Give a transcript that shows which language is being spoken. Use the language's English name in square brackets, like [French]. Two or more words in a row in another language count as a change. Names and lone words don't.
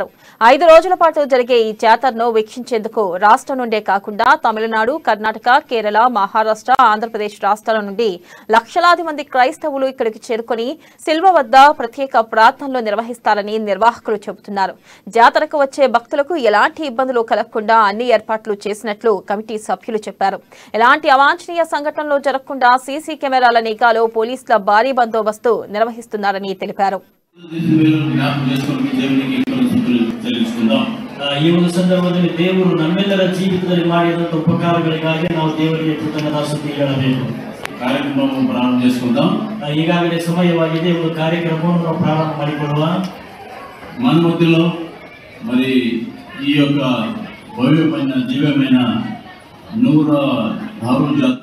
[Telugu] 5 రోజుల పాటు జరిగే ఈ జాతరను వీక్షించేందుకు రాష్ట్రం నుండే కాకుండా తమిళనాడు, కర్ణాటక, కేరళ, మహారాష్ట్ర, ఆంధ్రప్రదేశ్ రాష్ట్రాల నుండి లక్షలాది మంది క్రైస్తవులు ఇక్కడికి చేరుకుని శిల్వ వద్ద ప్రత్యేక ప్రార్థనలు నిర్వహిస్తారని నిర్వాహకులు చెబుతున్నారు. జాతరకు వచ్చే భక్తులకు ఎలాంటి ఇబ్బందులు కలగకుండా అన్ని ఏర్పాట్లు చేసినట్లు కమిటీ సభ్యులు చెప్పారు. ఎలాంటి అవాంఛనీయ సంఘటనలు జరగకుండా సీసీ కెమెరాల నిఘాలో పోలీసుల భారీ బందోబస్తు నిర్వహిస్తున్నారని తెలిపారు. [Kannada] ಈ ಒಂದು ಸಂದರ್ಭದಲ್ಲಿ ದೇವರು ನಮ್ಮೆಲ್ಲರ ಜೀವಿತದಲ್ಲಿ ಮಾಡಿದಂತ ಉಪಕಾರಗಳಿಗಾಗಿ ನಾವು ದೇವರಿಗೆ ಕೃತಜ್ಞತಾಸ್ತುತಿ ಹೇಳಬೇಕು. ಕಾರ್ಯಕ್ರಮವನ್ನು ಪ್ರಾರಂಭ చేసుకుందాం. ಈಗಾಗಲೇ ಸಮಯವಾಗಿದೆ. ಒಂದು ಕಾರ್ಯಕ್ರಮವನ್ನು ನಾವು ಪ್ರಾರಂಭ ಮಾಡಿಕೊಳ್ಳುವ. [Telugu] మన మధ్యలో మరి ఈ యొక్క భవ్యమైన దివ్యమైన నూర దారుల్ జాతర